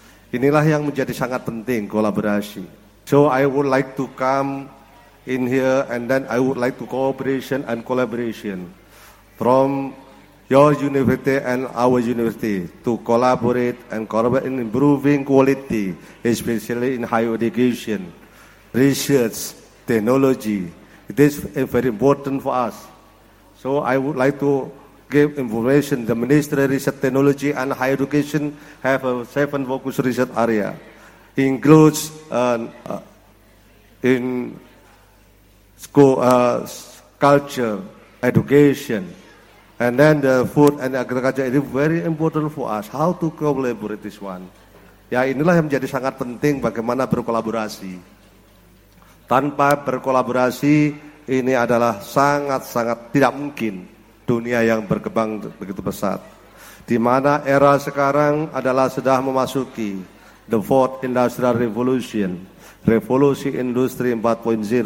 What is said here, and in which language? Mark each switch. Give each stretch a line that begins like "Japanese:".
Indonesian: Inilah yang menjadi sangat penting, kolaborasi.
English: So I would like to come in here and then I would like to cooperation and collaboration from your university and our university to collaborate and collaborate in improving quality, especially in higher education, research, technology. It is very important for us. So I would like to give information. The Ministry of Research Technology and Higher Education have a 7 focus research area. It includes in school culture, education, and then the food and agriculture. It is very important for us how to collaborate this one.
Indonesian: Ya, inilah yang menjadi sangat penting bagaimana berkolaborasi. Tanpa berkolaborasi, ini adalah sangat-sangat tidak mungkin dunia yang berkembang begitu pesat. Di mana era sekarang adalah sudah memasuki
English: the fourth industrial revolution,
Indonesian: revolusi industri 4.0.